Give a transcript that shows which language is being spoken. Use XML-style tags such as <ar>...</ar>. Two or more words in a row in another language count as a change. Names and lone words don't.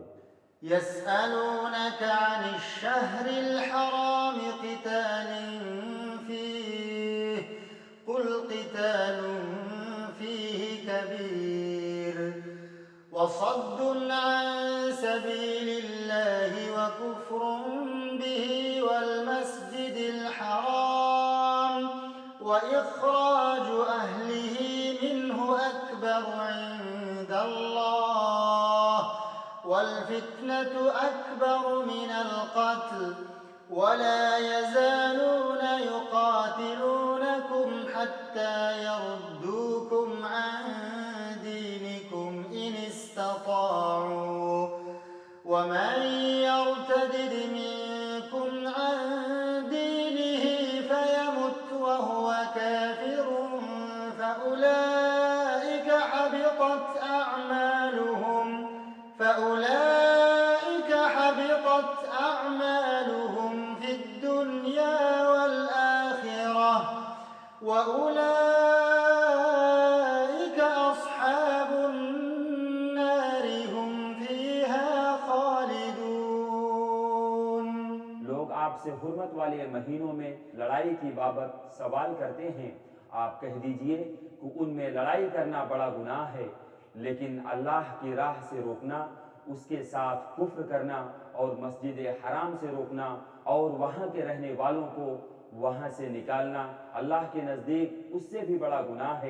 <ar>يسألونك عن الشهر الحرام قتال فيه قل قتال فيه كبير وصد عن سبيل الله وكفر به والمسجد الحرام وإخراج أهله منه أكبر عند الله والفتنة أكبر من القتل ولا يزالون يقاتلونكم حتى يردوكم عن دينكم إن استطاعوا ومن يرتدد منكم عن دينه فيمت وهو كافر فأولئك حبطت أعمالهم في الدنيا والآخرة وأولئك أصحاب النار هم فيها خالدون।</ar> <hi>लोग आपसे हुर्मत वाले महीनों में लड़ाई की बाबत सवाल करते हैं। आप कह दीजिए कि उनमें लड़ाई करना बड़ा गुनाह है, लेकिन अल्लाह की राह से रोकना, उसके साथ कुफ्र करना और मस्जिद हराम से रोकना और वहाँ के रहने वालों को वहाँ से निकालना अल्लाह के नज़दीक उससे भी बड़ा गुनाह है।</hi>